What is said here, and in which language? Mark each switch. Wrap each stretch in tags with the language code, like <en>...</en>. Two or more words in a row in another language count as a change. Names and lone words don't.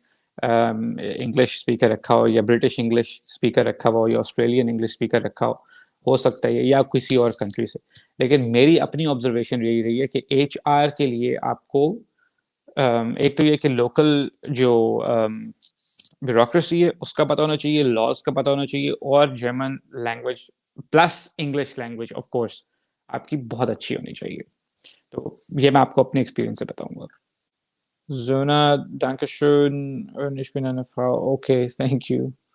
<en>English speaker</en> <hi>रखा हो या</hi> <en>British English speaker</en> <hi>रखा हो या</hi> <en>Australian English speaker</en> <hi>रखा हो सकता है या किसी और कंट्री से लेकिन मेरी अपनी ऑब्जर्वेशन यही रही है कि HR के लिए आपको एक तो ये कि लोकल जो ब्यूरोक्रेसी है उसका पता होना चाहिए लॉज का पता होना चाहिए और</hi> <en>German language plus English language of course</en> <hi>आपकी बहुत अच्छी होनी चाहिए तो ये मैं आपको अपने एक्सपीरियंस से बताऊंगा Zona,</hi> <de>danke schön. Ich bin eine Frau.</de> <en>Okay, thank you.</en>